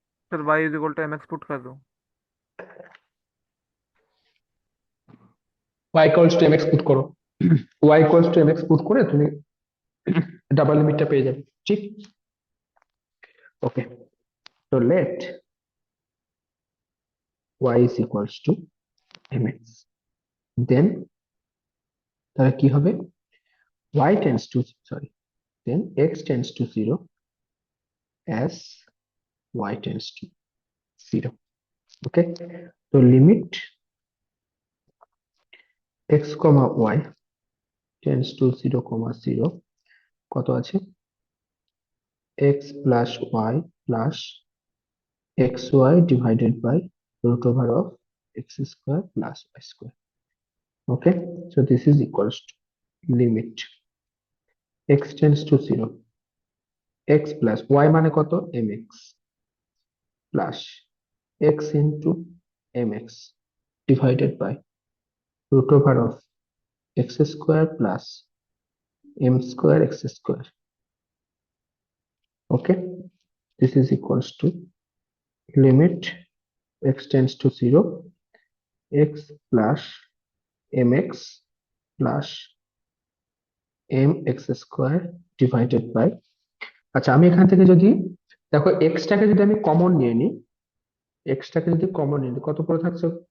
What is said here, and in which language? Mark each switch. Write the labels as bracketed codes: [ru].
[hi] Sir y is equal to mx put कर दो। [bn] y equals to mx put করো। y equals to mx put করে তুমি double লিমিটটা পেয়ে যাবে। [en] ঠিক, ওকে। তো let y is equals to mx, then [bn] তাহলে কি হবে? [en] y tends to, sorry, then x tends to 0 as y tends to 0. Okay, so limit x comma y tends to 0 comma 0 [bn] কত আছে? [en] x plus y plus xy divided by root over of x square plus y square. Okay, so this is equals to limit x tends to 0, x plus y [bn] মানে কত? [en] mx plus x into mx divided by root over of x square plus m square x square. Okay, this is equals to limit x tends to 0, x plus mx plus mx square divided by, [bn] আচ্ছা আমি এখান থেকে যদি দেখো টাকে যদি আমি common নিয়ে নিই, টাকে যদি কমন নিই কত পড়ে থাকছে?